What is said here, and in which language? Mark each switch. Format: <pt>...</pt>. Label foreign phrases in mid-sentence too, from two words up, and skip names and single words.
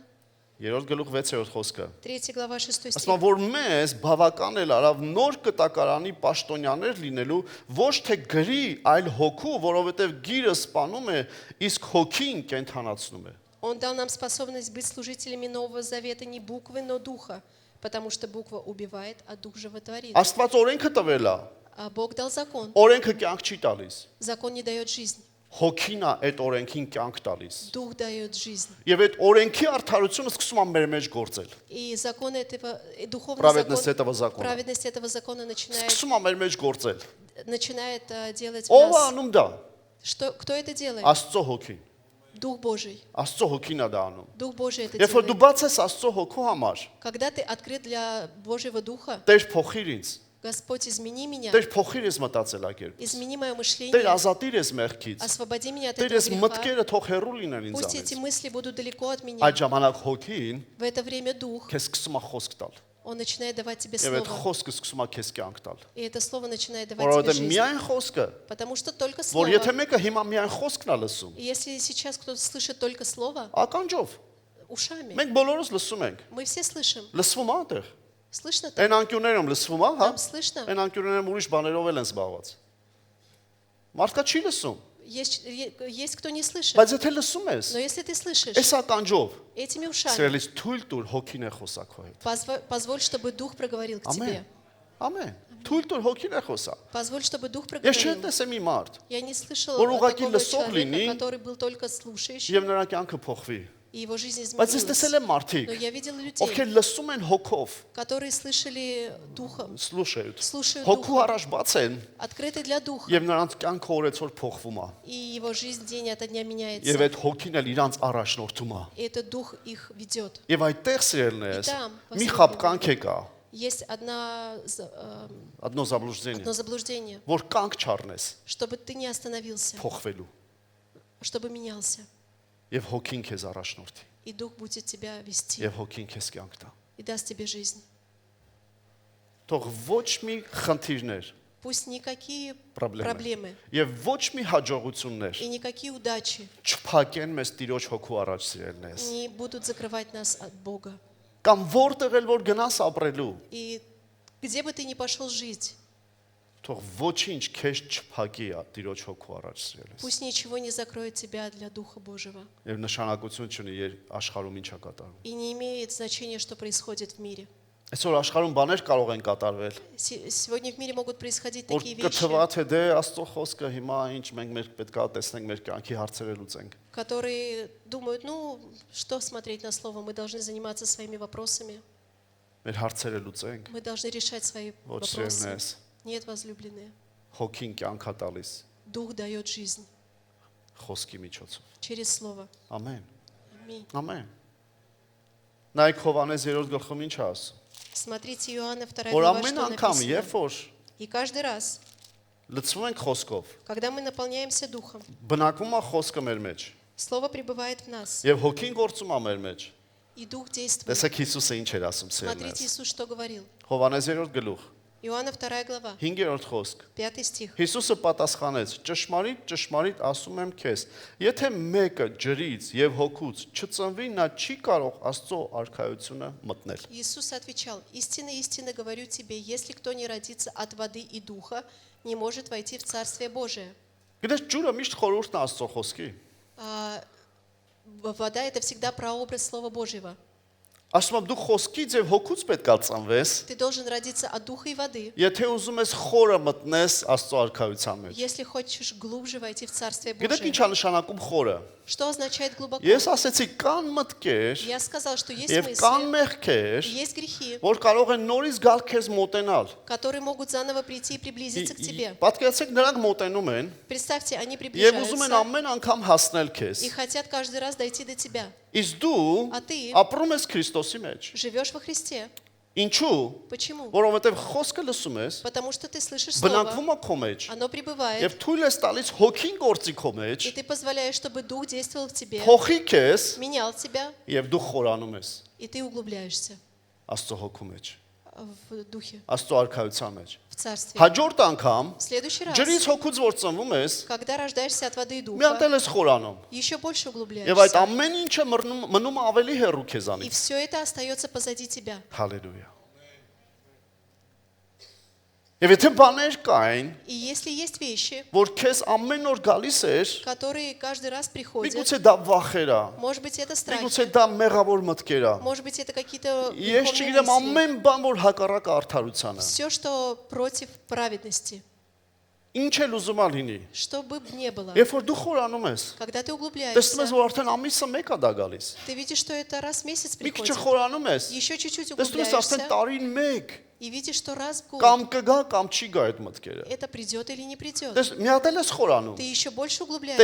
<hy>3-րդ գլուխ 6-րդ խոսքը։</hy> <ru>3 глава 6</ru> <hy>Ասում</hy> <ru>стих.</ru> <hy>է, որ մեզ բավական էլ արավ նոր կտակարանի պաշտոնյաներ լինելու, ոչ թե գրի, այլ հոգու, որովհետև գիրը սպանում է, իսկ հոգին կենթանացնում է։</hy> <ru>Он дал нам способность быть служителями Нового Завета не буквы, но духа, потому что буква убивает, а дух животворит.</ru> <hy>Աստված օրենքը տվել է,</hy> <ru>А Бог дал закон.</ru> <hy>օրենքը կյանք չի տալիս։</hy> <ru>Закон не дает жизнь.</ru> <hy>Հոգին է այդ օրենքին կյանք տալիս։</hy> <ru>Дух дает жизнь.</ru> <hy>Եվ այդ օրենքի արդարությունը սկսում է մեր մեջ գործել։</hy> <ru>И закон этого, и духовный Праведность закон, этого закона։ праведность этого закона начинает</ru> <hy>Սկսում է մեր մեջ գործել։</hy> <ru>делать в</ru> <hy>Ով է</hy> <ru>нас.</ru> <hy>անում դա։</hy> <ru>Кто это делает?</ru> <hy>Աստծո հոգին։</hy> <ru>Дух Божий.</ru> <hy>Աստծո հոգին է դա անում։</hy> <ru>Дух Божий это</ru> <hy>Երբ որ դու</hy> <ru>делает.</ru> <hy>բաց ես Աստծո հոգու համար,</hy> <ru>Когда ты открыт для Божьего Духа,</ru> <hy>Տեր փոխիր ինձ։</hy> <ru>Господь, измени меня,</ru> <hy>Տեր փոխիր ես մտածելակերպ։</hy> <ru>измени мое</ru> <hy>Տեր</hy> <ru>мышление,</ru> <hy>ազատիր ես մեղքից։</hy> <ru>освободи меня от</ru> <hy>Տեր</hy> <ru>этого</ru> <hy>ես</hy> <ru>греха.</ru> <hy>մտքերը թող հեռու լինեն</hy> <ru>Пусть эти</ru> <hy>ինձանից։</hy> <ru>мысли будут далеко от меня.</ru> <hy>Այդ ժամանակ հոգին</hy> <ru>В это время Дух,</ru> <hy>քեզ սկսում է խոսք տալ։</hy> <ru>Он начинает давать тебе</ru> <hy>Եվ այդ</hy> <ru>Слово.</ru> <hy>խոսքը սկսում է քեզ կյանք տալ։</hy> <ru>И это Слово начинает давать тебе</ru> <hy>Որովհետև</hy> <ru>жизнь.</ru> <hy>միայն խոսքը,</hy> <ru>Потому что только</ru> <hy>որ</hy> <ru>Слово.</ru> <hy>եթե մեկը հիմա միայն խոսքն է լսում,</hy> <ru>И если сейчас кто-то слышит только Слово,</ru> <hy>ականջով,</hy> <ru>ушами,</ru> <hy>մենք բոլորս լսում ենք։</hy> <ru>мы все слышим.</ru> <hy>Լսվում է այնտեղ։</hy> <ru>Слышно там?</ru> <hy>Այն անկյուններում լսվում է, հա։</hy> <ru>Там слышно?</ru> <hy>Այն անկյուններում ուրիշ բաներով էլ են զբաղված։ Մարդկա չի лысում,</hy> <ru>Есть кто не слышит.</ru> <hy>բայց եթե լսում ես,</hy> <ru>Но если ты слышишь</ru> <hy>այս ականջով,</hy> <ru>этими ушами,</ru> <hy>սիրելիս թույլ տուր հոգին է խոսա քո հետ։</hy> <ru>позволь, чтобы Дух проговорил к</ru> <hy>Ամեն։</hy> <ru>тебе.</ru> <hy>Ամեն։ Թույլ տուր հոգին է խոսա։</hy> <ru>Позволь, чтобы Дух</ru> <hy>Ես չեմ</hy> <ru>проговорил.</ru> <hy>տեսել մի մարդ,</hy> <ru>Я не слышала</ru> <hy>որ ուղղակի</hy> <ru>такого</ru> <hy>լսող</hy> <ru>человека,</ru> <hy>լինի,</hy> <ru>который был только слушающий,</ru> <hy>եւ նրա կյանքը փոխվի։</hy> <ru>и его жизнь</ru> <hy>Բայց ես տեսել</hy> <ru>изменилась.</ru> <hy>եմ մարդիկ,</hy> <ru>Но я видела</ru> <hy>ովքեր</hy> <ru>людей,</ru> <hy>լսում են հոգով,</hy> <ru>которые слышали Духом, слушают, слушают</ru> <hy>հոգու</hy> <ru>Духом,</ru> <hy>առաջ բաց են</hy> <ru>открыты для Духа,</ru> <hy>եւ նրանց կյանքը օրեցօր փոխվում է։</hy> <ru>и его жизнь день ото дня</ru> <hy>Եվ</hy> <ru>меняется.</ru> <hy>այդ հոգին էլ իրանց առաջնորդում է։</hy> <ru>И этот Дух их ведет.</ru> <hy>Եվ այդտեղ սիրելներս, Իտամ, մի Վասիլի խապկանք է կա,</hy> <ru>Есть одно заблуждение, одно заблуждение,</ru> <hy>որ կանք չառնես</hy> <ru>чтобы ты не остановился,</ru> <hy>փոխվելու</hy> <ru>чтобы менялся.</ru> <hy>եւ հոգին քեզ առաջնորդի</hy> <ru>И Дух будет тебя вести</ru> <hy>եւ հոգին քեզ կյանք տա։</hy> <ru>и даст тебе жизнь.</ru> <hy>Թող ոչ մի խնդիրներ,</hy> <ru>Пусть никакие</ru> <hy>Պրոբլեմը։</hy> <ru>проблемы</ru> <hy>Եվ ոչ մի հաջողություններ</hy> <ru>и никакие удачи</ru> <hy>չփակեն մեզ Տիրոջ հոգու առաջ սիրելնես։</hy> <ru>не будут закрывать нас от Бога.</ru> <hy>Կամ որտեղ էլ որ գնաս ապրելու,</hy> <ru>И где бы ты ни пошел жить,</ru> <hy>թող ոչինչ քեզ չփակի Տիրոջ հոգու առաջ սիրելնես։</hy> <ru>пусть ничего не закроет тебя для Духа Божьего.</ru> <hy>Եվ նշանակություն չունի աշխարհում ինչ է կատարվում։</hy> <ru>И не имеет значения, что происходит в мире.</ru> <hy>Այսօր աշխարհում բաներ կարող են կատարվել,</hy> <ru>Сегодня в мире могут происходить</ru> <hy>որ</hy> <ru>такие</ru> <hy>կթվա</hy> <ru>вещи,</ru> <hy>թե դե Աստծո խոսքը հիմա ինչ մենք պետք է տեսնենք մեր կյանքի հարցերը լուծենք։</hy> <ru>которые думают, ну, что смотреть на слово, мы должны заниматься своими вопросами,</ru> <hy>Մեր հարցերը լուծենք,</hy> <ru>мы должны решать свои</ru> <hy>ոչ</hy> <ru>вопросы.</ru> <hy>սիրելնես,</hy> <ru>Нет, возлюбленные,</ru> <hy>հոգին կյանքա տալիս</hy> <ru>Дух дает жизнь</ru> <hy>խոսքի միջոցով։</hy> <ru>через слово.</ru> <hy>Ամեն։</hy> <ru>Аминь.</ru> <hy>Ամեն։ Նայեք Հովհաննես 3-րդ գլխում ինչ է ասում։</hy> <ru>Смотрите, Иоанна 2</ru> <hy>Որ</hy> <ru>глава,</ru> <hy>ամեն</hy> <ru>что</ru> <hy>անգամ,</hy> <ru>написано.</ru> <hy>երբ որ</hy> <ru>И каждый раз,</ru> <hy>լցվում ենք խոսքով,</hy> <ru>когда мы наполняемся Духом,</ru> <hy>բնակվում է խոսքը մեր մեջ,</hy> <ru>Слово пребывает в нас,</ru> <hy>եւ հոգին գործում է մեր մեջ։</hy> <ru>и Дух действует.</ru> <hy>Տեսեք Հիսուսը ինչ էր ասում</hy> <ru>Смотрите,</ru> <hy>սերնես։</hy> <ru>Иисус что говорил.</ru> <hy>Հովհաննես 3-րդ գլուխ,</hy> <ru>Иоанна 2 глава,</ru> <hy>5-րդ խոսք։</hy> <ru>5 стих.</ru> <hy>Հիսուսը պատասխանեց. Ճշմարիտ, ճշմարիտ ասում եմ քեզ, եթե մեկը ջրից եւ հոգուց չծնվի, նա չի կարող Աստծո արքայությունը մտնել։</hy> <ru>Иисус отвечал, истинно, истинно говорю тебе, если кто не родится от воды и духа, не может войти в Царствие Божие.</ru> <hy>Գիտես ջուրը միշտ խորհուրդն է Աստծո խոսքի։</hy> <ru>А вода – это всегда прообраз Слова Божьего.</ru> <hy>Ասում եմ դու խոսքից եւ հոգուց պետք է ծնվես,</hy> <ru>Ты должен родиться от духа и воды.</ru> <hy>եթե ուզում ես խորը մտնես Աստծո արքայության մեջ։</hy> <ru>Если хочешь глубже войти в Царствие</ru> <hy>Գիտեք</hy> <ru>Божие.</ru> <hy>ինչ է նշանակում խորը։</hy> <ru>Что означает глубоко?</ru> <hy>Ես ասեցի կան մտքեր</hy> <ru>Я сказал, что есть</ru> <hy>եւ կան</hy> <ru>мысли,</ru> <hy>մեղքեր,</hy> <ru>есть грехи,</ru> <hy>որ կարող են նորից գալ քեզ մոտենալ։</hy> <ru>которые могут заново прийти и приблизиться к тебе.</ru> <hy>Պատկերացեք նրանք մոտենում են</hy> <ru>Представьте, они</ru> <hy>եւ ուզում են</hy> <ru>приближаются</ru> <hy>ամեն անգամ հասնել քեզ։</hy> <ru>и хотят каждый раз дойти до тебя.</ru> <hy>Իսկ դու</hy> <ru>А ты</ru> <hy>ապրում ես Քրիստոսի մեջ։</hy> <ru>живешь во Христе.</ru> <hy>Ինչու՞։</hy> <ru>Почему?</ru> <hy>Որովհետեւ խոսքը լսում ես,</hy> <ru>Потому что ты слышишь Слово,</ru> <hy>բնակվում է քո մեջ</hy> <ru>оно пребывает,</ru> <hy>եւ թույլ ես տալիս հոգին գործի քո մեջ,</hy> <ru>и ты позволяешь, чтобы Дух действовал в тебе,</ru> <hy>փոխի քեզ</hy> <ru>менял тебя,</ru> <hy>եւ дու խորանում ես</hy> <ru>и ты углубляешься</ru> <hy>Աստծո հոգու մեջ,</hy> <ru>в Духе,</ru> <hy>Աստծո արքայության մեջ։</hy> <ru>в Царстве.</ru> <hy>Հաջորդ անգամ</hy> <ru>В следующий раз,</ru> <hy>ջրից հոգուց որ ծնվում ես,</hy> <ru>когда рождаешься от воды и</ru> <hy>մի</hy> <ru>Духа,</ru> <hy>հատ էլ ես խորանում։</hy> <ru>еще больше</ru> <hy>Եվ այդ</hy> <ru>углубляешься.</ru> <hy>ամեն ինչը մնում է ավելի հեռու</hy> <ru>И</ru> <hy>քեզանից։</hy> <ru>все это остается позади тебя.</ru> <hy>Հալելույա։ Եվ եթե բաներ կային,</hy> <ru>И если есть вещи,</ru> <hy>որ քեզ ամեն օր գալիս էր,</hy> <ru>которые каждый раз приходят,</ru> <hy>միգուցե դա վախեր է,</hy> <ru>может быть, это</ru> <hy>միգուցե</hy> <ru>страхи,</ru> <hy>դա մեղավոր մտքեր է։</hy> <ru>может быть, это какие-то</ru> <hy>Ես</hy> <ru>греховные</ru> <hy>չգիտեմ</hy> <ru>мысли.</ru> <hy>ամեն բան որ հակառակ արդարությանը։</hy> <ru>Все, что против праведности,</ru> <hy>Ինչ էլ ուզում ա լինի։</hy> <ru>что бы ни было.</ru> <hy>Երբ որ դու խորանում ես,</hy> <ru>Когда ты</ru> <hy>տեսնում ես</hy> <ru>углубляешься,</ru> <hy>որ արդեն ամիսը մեկ է դա գալիս։</hy> <ru>ты видишь, что это раз в месяц</ru> <hy>Մի քիչ</hy> <ru>приходит.</ru> <hy>խորանում ես,</hy> <ru>Еще чуть-чуть</ru> <hy>տեսնում ես արդեն</hy> <ru>углубляешься,</ru> <hy>տարին մեկ</hy> <ru>и видишь, что раз в год</ru> <hy>կամ կգա կամ չի գա այդ մտքերը։</hy> <ru>это придет или не придет.</ru> <hy>Դες մի հատ էլ ես խորանում,</hy> <ru>Ты еще больше углубляешься</ru>